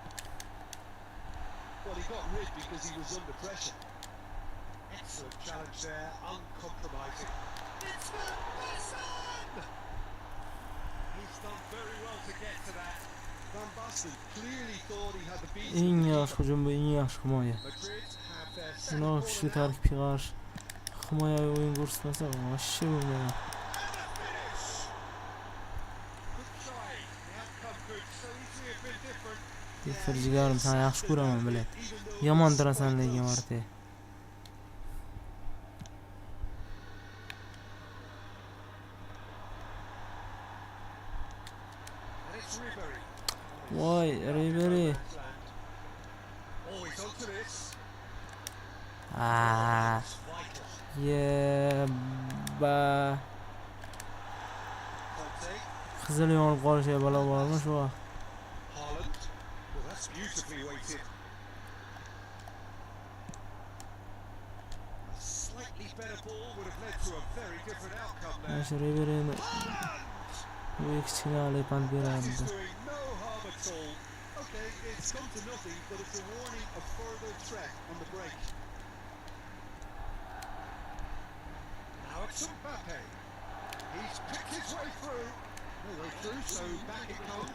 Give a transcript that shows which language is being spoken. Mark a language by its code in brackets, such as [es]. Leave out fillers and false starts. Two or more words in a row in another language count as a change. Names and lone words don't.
[en] Well, he got rid because he was under pressure. Excellent challenge there, uncompromising. It's Divison! He's done very well to get to that. Van Basten clearly thought he had the beat. [uz] Eng yaxshi hujum bu, eng yaxshi himoya. [en] Madrid have their second [uz] Buni [en] corner [uz] kuchli [en] now. [uz] tarkibga qarshi himoyaviy o'yin ko'rsatmasa, vashshe bo'lmaydi. [en] And the finish! Good try. The outcome could so easily have been different. [uz] Bektor jigarim, seni yaxshi ko'raman, bilay. Yomon turasan lekin marta. [en] And it's Ribery. [uz] Voy, Ribery. [en] Always onto this. Ah, It's vital. yeba. Conte, [uz] Qizil yonib qolishiga balo bormi shu? [en] Haaland. Well, that's beautifully weighted. A slightly better ball would have led to a very different outcome there. [uz] Mana shu Riberyni [en] Haaland! [uz] bu kichkina pand [en] That is [uz] berardi. [en] doing no harm at all. Okay, it's come to nothing, but it's a warning of further threat on the break. Now it's Mbappe. He's picked his way through. No way through, so back it comes.